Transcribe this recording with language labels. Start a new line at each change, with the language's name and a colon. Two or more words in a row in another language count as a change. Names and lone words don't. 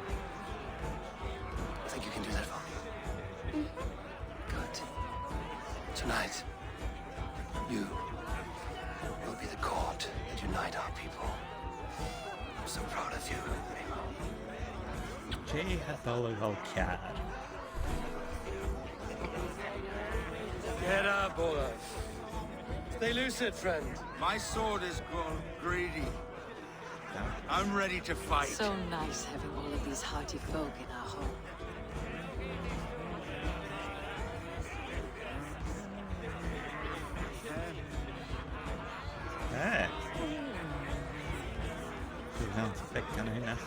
English: I think you can do that for me. Good. Tonight, you will be the cord that unite our people. I'm so proud of you, Amo. H-Aon chiad. Get up, Olaf. Stay lucid, friend. My sword has grown greedy. I'm ready to fight. So nice having all of these hearty folk in our home. Sounds kind of enough.